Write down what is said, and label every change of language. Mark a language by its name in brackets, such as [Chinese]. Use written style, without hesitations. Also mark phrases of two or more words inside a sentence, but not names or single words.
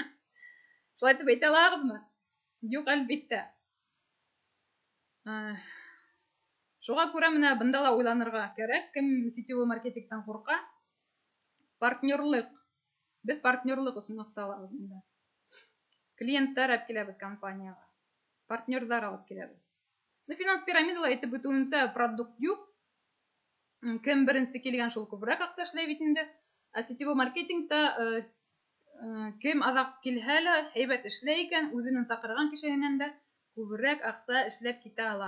[Bashkir] Шулай итеп әйтә алаһығыҙмы? Юҡ, әлбиттә. Шуға күрә менә бында ла уйланырға кәрәк, кем [Russian] сетевой маркетингтан [Bashkir] ҡурҡа. Партнерлыҡ. Беҙ партнерлыҡ өсөн аҡса алабыҙ бында. [Tatar] клиенттар алып киләбез компанияга, партнерлар алып киләбез. Финанс пирамидала әйтеп үтүемсә, продукт юк. Кем беренче килгән шул күбрәк акча эшләй бит инде. Ә [Russian] сетевой маркетингта [Tatar] кем азак килһә лә һәйбәт эшләй икән, үзенең сакырган кешеһеннән дә күбрәк акча эшләп китә ала.